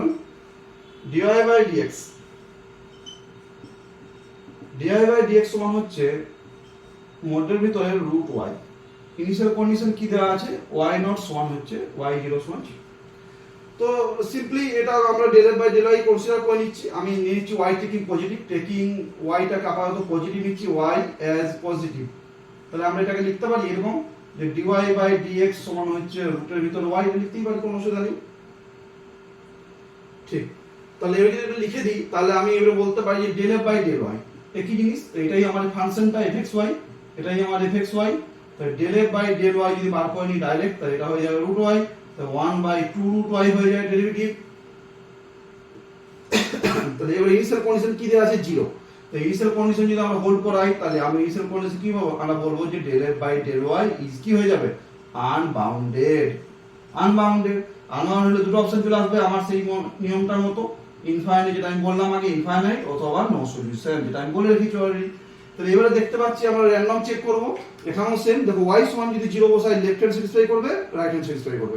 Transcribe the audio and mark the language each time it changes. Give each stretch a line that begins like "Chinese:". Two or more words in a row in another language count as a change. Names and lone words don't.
English: dy by dx, dy by dx
Bangla: সমান হচ্ছে মধ্যের ভিতরে রুট y।
English: initial condition
Bangla: কি দেওয়া আছে,
English: y naught
Bangla: সমান হচ্ছে y0 সমান 0। তো সিম্পলি এটা আমরা
English: del f by del y
Bangla: কনসিডার করে নিচ্ছি। আমি নিয়ে নিচ্ছি
English: y taking positive, taking y
Bangla: টাকে আপাতত পজিটিভ নিচ্ছি,
English: y as positive.
Bangla: তাহলে আমরা এটাকে লিখতে পারি এরকম যে
English: dy by dx
Bangla: সমান হচ্ছে রুটের ভিতর y, লিখতেই পারি, কোনো অসুবিধা নেই। ঠিক, তাহলে এবার যদি এটা লিখে দিই, তাহলে আমি এবারে বলতে পারি যে
English: del f by del y
Bangla: একই জিনিস। তো এটাই আমাদের ফাংশনটা fxy, এটাই আমার fxy। তাহলে
English: del f by del y
Bangla: যদি বার করে নিই ডাইরেক্ট, তাহলে এটা হয়ে যাবে রুট y, তো 1/2 রুট y হয়ে যায় ডেরিভেটিভ। তাহলে এবার
English: initial condition
Bangla: কি দেওয়া আছে, 0। তো
English: initial condition
Bangla: যদি আমরা হোল্ড করাই, তাহলে আমি
English: initial condition
Bangla: কি বলবো, আমরা বলবো যে
English: del f by del y is
Bangla: কি হয়ে যাবে, আনবাউন্ডেড। আনবাউন্ডেড হলে দুটো অপশন চলে আসবে আমার সেই নিয়মটার মতো, ইনফাইনাইট যেটা আমি বললাম আগে, ইনফাইনাইট অথবা নো সলিউশন, যেটা আমি বলে রেখেছি অলরেডি। তাহলে এবারে দেখতে পাচ্ছি আমরা
English: random check
Bangla: করব, এখানেও সেম। দেখো y সমান যদি 0 বসাই,
English: left hand satisfy
Bangla: করবে,
English: right hand satisfy
Bangla: করবে।